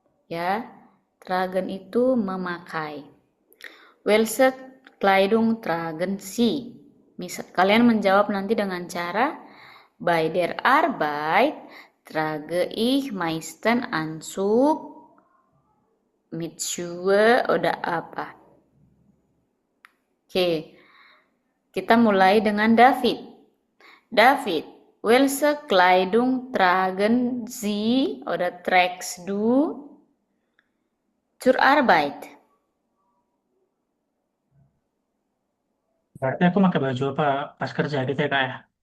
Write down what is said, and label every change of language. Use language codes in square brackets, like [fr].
[de] Ya, tragen [id] itu memakai. [de] Welche Kleidung tragen Sie? [id] Misal, kalian menjawab nanti dengan cara [de] bei der Arbeit trage ich meistens Anzug mit Schuhe oder [id] apa. Oke, kita mulai dengan David. [de] David, welche Kleidung tragen Sie oder trägst du zur Arbeit? [id] Berarti aku pakai baju apa pas kerja gitu ya kak ya?